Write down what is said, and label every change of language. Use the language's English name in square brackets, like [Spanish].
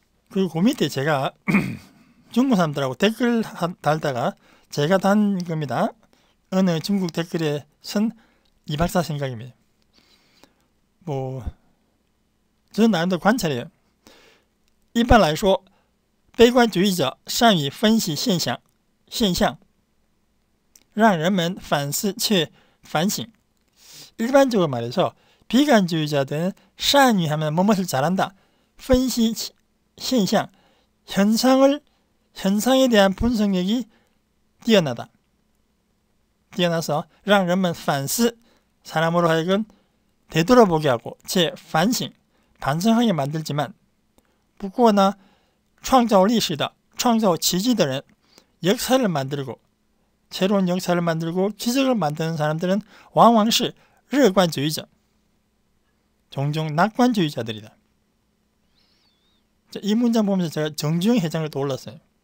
[Korean] 그리고 그 밑에 제가 중국 사람들하고 댓글 달다가 제가 단 겁니다. 어느 중국 댓글에 쓴 이 박사 생각입니다. 저는 나름대로 관찰해요. [Chinese] 一般来说悲观主义者善于分析现象让人们反思却反省 [Korean] 일반적으로 말해서 비관주의자들은善于하면 무엇을 잘한다. [Chinese] 分析现象 [Korean] 현상에 대한 분석력이 뛰어나서 [Chinese] 让人们反思 [Korean] 사람으로 하여금 되돌아보게 하고 반성하게 만들지만 [Chinese] 不过呢创造历史的创造奇迹的人 [Korean] 역사를 만들고 새로운 역사를 만들고 기적을 만드는 사람들은 왕왕시乐观主义者, 종종 낙관주의자들이다. 자, 이 문장 보면서 제가 정주영 회장을 떠올랐어요.